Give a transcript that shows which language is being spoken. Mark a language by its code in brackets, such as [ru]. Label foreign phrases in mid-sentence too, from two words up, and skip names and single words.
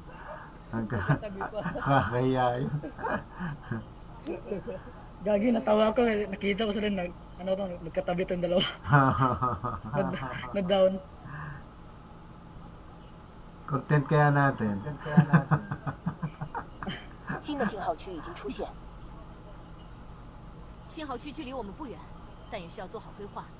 [tl] Kakaya yun. Gagi, natawa ko. Nakita ko sila nagkatabi itong dalawa. Nag-down. Content kaya natin. [zh] 新的信号区已经出现，信号区距离我们不远，但也需要做好规划。